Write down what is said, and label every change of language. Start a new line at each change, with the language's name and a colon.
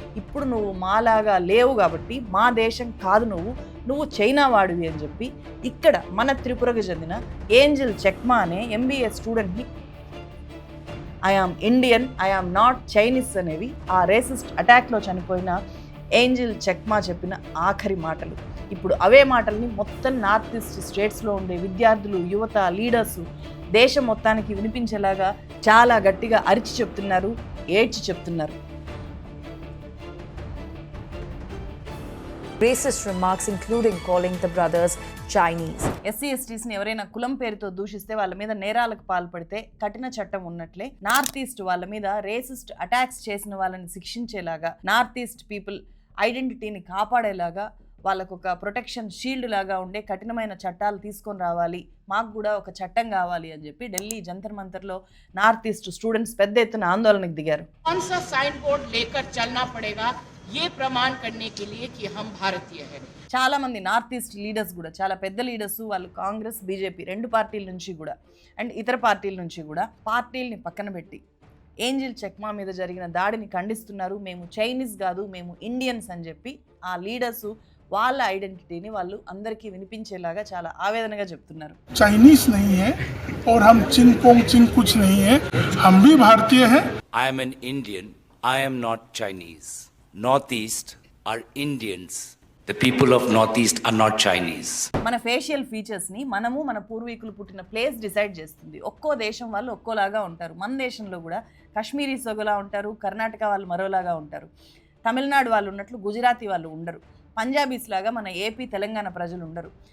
Telugu: ఇప్పుడు నువ్వు మాలాగా లేవు కాబట్టి మా దేశం కాదు, నువ్వు చైనా వాడివి అని చెప్పి ఇక్కడ మన త్రిపురకు చెందిన ఏంజెల్ చెక్మా అనే MBA స్టూడెంట్ని
English: I am Indian, I am not Chinese
Telugu: అనేవి ఆ రేసిస్ట్ అటాక్లో చనిపోయిన ఏంజెల్ చెక్మా చెప్పిన ఆఖరి మాటలు. ఇప్పుడు అవే మాటల్ని మొత్తం నార్త్ ఈస్ట్ స్టేట్స్లో ఉండే విద్యార్థులు, యువత, లీడర్సు దేశం మొత్తానికి వినిపించేలాగా చాలా గట్టిగా అరిచి చెప్తున్నారు, ఏడ్చి చెప్తున్నారు.
English: Racist remarks including calling the brothers Chinese.
Telugu: SC/STస్ని ఎవరైనా కులం పేరుతో దూషిస్తే వాళ్ళ మీద నేరాలకు పాల్పడితే కఠిన చట్టం ఉన్నట్లే నార్త్ ఈస్ట్ వాళ్ళ మీద రేసిస్ట్ అటాక్స్ చేసిన వాళ్ళని శిక్షించేలాగా, నార్త్ ఈస్ట్ పీపుల్ ఐడెంటిటీని కాపాడేలాగా వాళ్ళకు ఒక ప్రొటెక్షన్ షీల్డ్ లాగా ఉండే కఠినమైన చట్టాలు తీసుకొని రావాలి, మాకు కూడా ఒక చట్టం కావాలి అని చెప్పి Delhi Jantar మంతర్లో north east students పెద్ద ఎత్తున ఆందోళనకు దిగారు.
Hindi: कौन सा साइन बोर्ड लेकर चलना पड़ेगा ये प्रमाण करने के लिए कि हम भारतीय हैं.
Telugu: చాలా మంది నార్త్ ఈస్ట్ లీడర్స్ కూడా, చాలా పెద్ద లీడర్స్, వాళ్ళు కాంగ్రెస్, బీజేపీ రెండు పార్టీల నుంచి కూడా అండ్ ఇతర పార్టీల నుంచి కూడా పార్టీల్ని పక్కన పెట్టి ఏంజెల్ చెక్మా మీద జరిగిన దాడిని ఖండిస్తున్నారు. మేము చైనీస్ కాదు, మేము ఇండియన్స్ అని చెప్పి ఆ లీడర్స్ వాళ్ళ ఐడెంటిటీని వాళ్ళు అందరికీ వినిపించేలాగా చాలా ఆవేదనగా చెప్తున్నారు.
Hindi: चाइनीस नहीं है और हम चिन पोंग चिन कुछ नहीं है, हम भी भारतीय हैं.
English: I am an Indian. I am not Chinese. Northeast are Indians. The people of Northeast are not Chinese.
Telugu: మన ఫేషియల్ ఫీచర్స్ని మనము మన పూర్వీకులు పుట్టిన ప్లేస్ డిసైడ్ చేస్తుంది. ఒక్కో దేశం వాళ్ళు ఒక్కోలాగా ఉంటారు. మన దేశంలో కూడా కాశ్మీరీస్ ఒకలా ఉంటారు, కర్ణాటక వాళ్ళు మరోలాగా ఉంటారు, తమిళనాడు వాళ్ళు ఉన్నట్లు గుజరాతీ వాళ్ళు ఉండరు, పంజాబీస్ లాగా మన ఏపీ తెలంగాణ ప్రజలు ఉండరు.